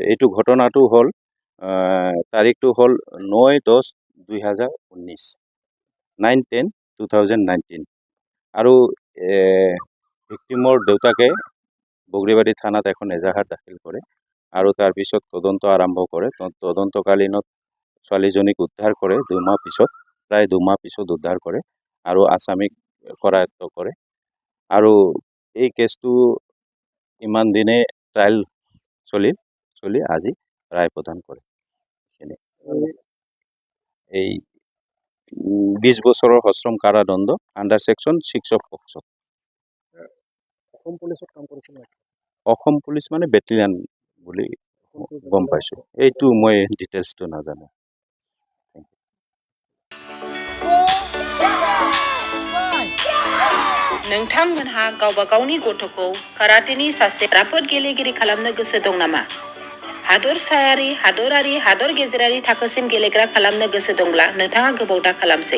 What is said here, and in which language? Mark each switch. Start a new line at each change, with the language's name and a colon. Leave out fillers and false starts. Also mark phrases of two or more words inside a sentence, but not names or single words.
Assamese: এইটো ঘটনাটো হল তাৰিখটো হল 9/10/2019 9/10/2019 আৰু ভিক্টিমৰ দেউতাকে বগৰীবাৰী থানাত এখন এজাহাৰ দাখিল কৰে আৰু তাৰ পিছত তদন্ত আৰম্ভ কৰে। তদন্তকালীনত ছোৱালীজনীক উদ্ধাৰ কৰে 2 মাহ পিছত, প্ৰায় 2 মাহ পিছত উদ্ধাৰ কৰে আৰু আসামিক কৰায়ত্ব কৰে আৰু এই কেছটো ইমান দিনে ট্ৰায়েল চলি আজি রায় প্রদান করে। এই 20 বছরের সশ্রম কারাদণ্ড
English: under section 6 of POCSO.
Assamese: অসম পুলিচ মানে বেটেলিয়ান বুলি গম পাইছো, এইটো মই ডিটেইলসটো নাজানো।
Bodo: नोंथांमोनहा गावबा गावनि गथ'खौ काराटेनि सासे राफोद गेलेगिरि खालामनो गोसो दं नामा? हादरसायारि, हादरारि, हादर गेजेरारि थाखोसिम गेलेग्रा खालामनो गोसो दंब्ला नोंथाङा गोबाव दा खालामसै।